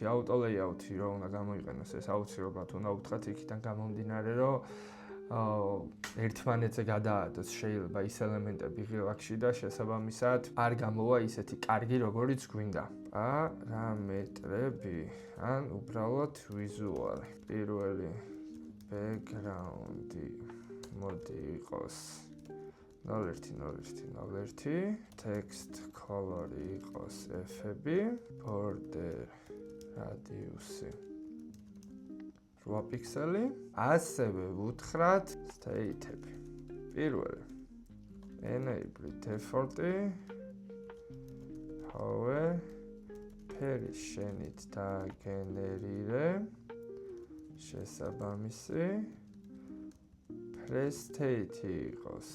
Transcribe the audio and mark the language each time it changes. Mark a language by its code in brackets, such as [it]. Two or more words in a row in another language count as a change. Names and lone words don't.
[en] Auto layout-ი [ka] რო უნდა გამოიყენოს, ეს აუცილებლად უნდა უთხრათ იქიდან გამომდინარე, რომ ერთმანეთზე გადაადოს შეიძლება ის ელემენტები ღილაკში და შესაბამისად არ გამოვა ისეთი კარგი, როგორიც გვინდა. პარამეტრები, ან უბრალოდ ვიზუალი. პირველი background-ი მოდი იყოს 0101, [en] text color-ი [ka] იყოს F-ები, [en] border radius-ი [ka] 8 პიქსელი, ასევე ვუთხრათ state-ები. პირველი [en] enable default-ი, however, [ka] ფერი შენით დაგენერირე, შესაბამისი prestate-ი იყოს.